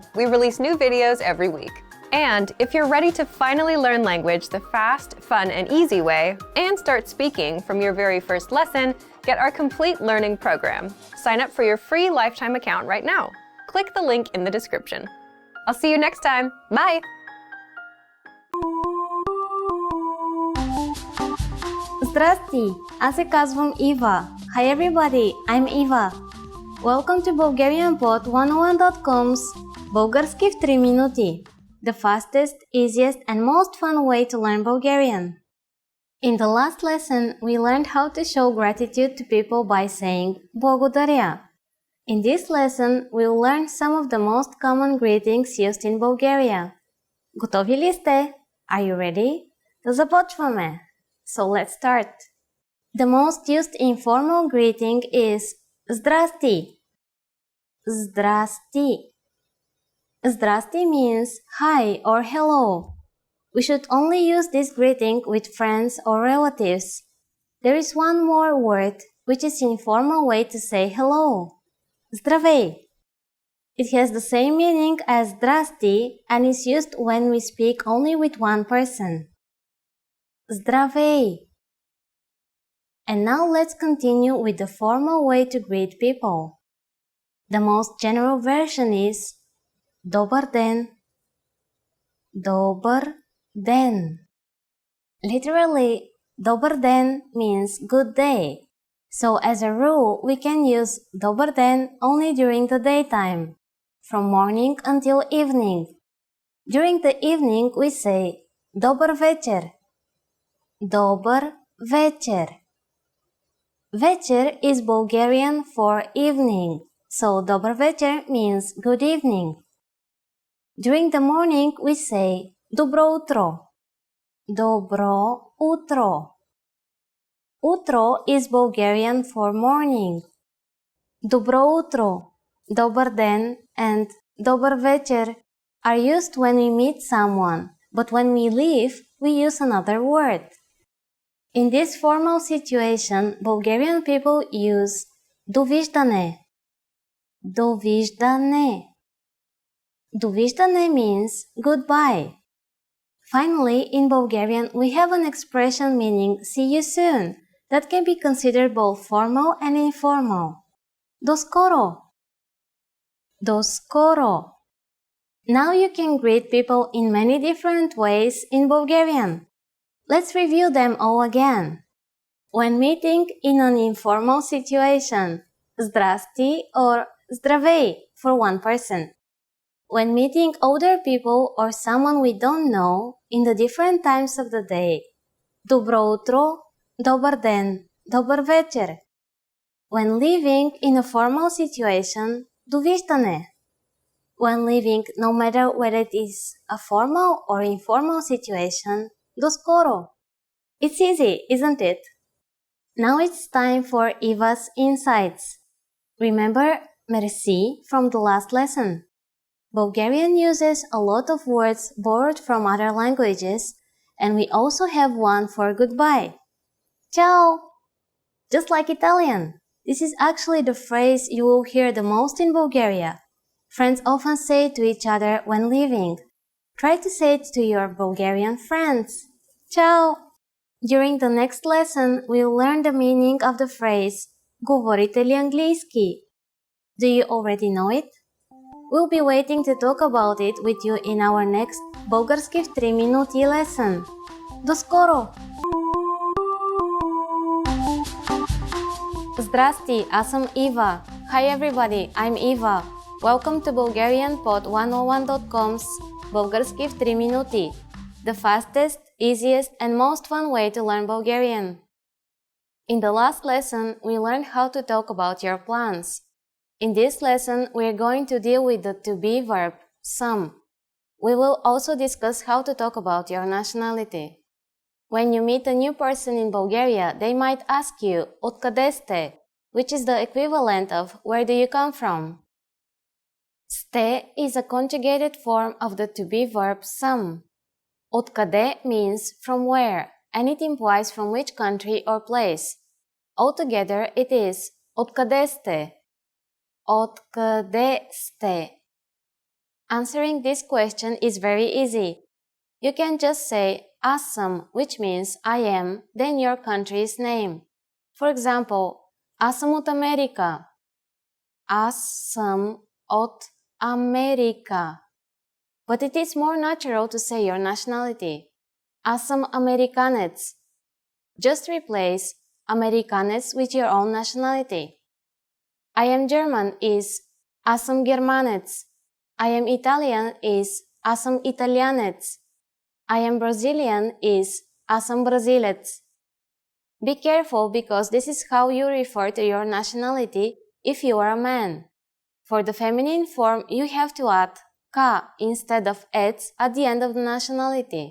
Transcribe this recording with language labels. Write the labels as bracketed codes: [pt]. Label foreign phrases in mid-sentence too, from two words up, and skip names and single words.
[en] We release new videos every week. And if you're ready to finally learn language the fast, fun, and easy way, and start speaking from your very first lesson, get our complete learning program. Sign up for your free lifetime account right now. Click the link in the description. I'll see you next time. Bye! [bg] Здрасти! Аз се казвам Ива. [en] Hi everybody, I'm Eva. Welcome to BulgarianPod101.com's [bg] Български в 3 минути. [en] The fastest, easiest, and most fun way to learn Bulgarian. In the last lesson, we learned how to show gratitude to people by saying Благодаря. In this lesson, we'll learn some of the most common greetings used in Bulgaria. [bg] Готови ли сте? [en] Are you ready? [bg] Да започваме! [en] So let's start. The most used informal greeting is Здрасти. [bg] Здрасти. Здрасти [en] means hi or hello. We should only use this greeting with friends or relatives. There is one more word which is an informal way to say hello. Здравей. It has the same meaning as zdrasti and is used when we speak only with one person. Здравей. And now let's continue with the formal way to greet people. The most general version is [bg] Добър ден. Добър ден. [en] Literally, [bg] Добър ден [en] means good day. So as a rule, we can use [bg] Добър ден [en] only during the daytime, from morning until evening. During the evening, we say [bg] Добър вечер. Добър вечер. Вечер [en] is Bulgarian for evening, so [bg] Добър вечер [en] means good evening. During the morning, we say [bg] Добро утро. Добро утро. Утро [en] is Bulgarian for morning. [bg] Добро утро, Добър ден, [en] and [bg] Добър вечер [en] are used when we meet someone, but when we leave, we use another word. In this formal situation, Bulgarian people use довиждане. [bg] Довиждане. Довиждане [en] means goodbye. Finally, in Bulgarian, we have an expression meaning see you soon that can be considered both formal and informal. [bg] До скоро. До скоро. [en] Now you can greet people in many different ways in Bulgarian. Let's review them all again. When meeting in an informal situation, zdrasti or zdravей for one person. When meeting older people or someone we don't know in the different times of the day, [bg] добро утро, добър ден, добър вечер. [en] When living in a formal situation, довиждане. When living, no matter whether it is a formal or informal situation, [bg] до скоро. [en] It's easy, isn't it? Now it's time for Eva's insights. Remember merci from the last lesson. Bulgarian uses a lot of words borrowed from other languages, and we also have one for goodbye. Ciao! Just like Italian, this is actually the phrase you will hear the most in Bulgaria. Friends often say it to each other when leaving. Try to say it to your Bulgarian friends. Ciao! During the next lesson, we'll learn the meaning of the phrase [bg] говорите ли английски? [en] Do you already know it? We'll be waiting to talk about it with you in our next [bg] Български в 3 минути [en] lesson. [bg] До скоро! Zdrasti, аз съм Eva. [en] Hi everybody, I'm Eva. Welcome to BulgarianPod101.com's [bg] Български в 3 минути, [en] the fastest, easiest, and most fun way to learn Bulgarian. In the last lesson, we learned how to talk about your plans. In this lesson, we are going to deal with the to-be verb, some. We will also discuss how to talk about your nationality. When you meet a new person in Bulgaria, they might ask you, [bg] откъде сте, [en] which is the equivalent of where do you come from. Сте is a conjugated form of the to-be verb some. Откъде means from where, and it implies from which country or place. Altogether, it is [bg] откъде сте. Откъде сте? [en] Answering this question is very easy. You can just say [bg] аз съм, [en] which means I am, then your country's name. For example, [bg] аз съм от Америка. Аз съм от Америка. [en] But it is more natural to say your nationality. [bg] Аз съм американец. [en] Just replace американец with your own nationality. I am German is [bg] аз съм германец. [en] I am Italian is [bg] аз съм италианец. [en] I am Brazilian is [bg] аз съм бразилец. [en] Be careful because this is how you refer to your nationality if you are a man. For the feminine form, you have to add ka instead of ets at the end of the nationality.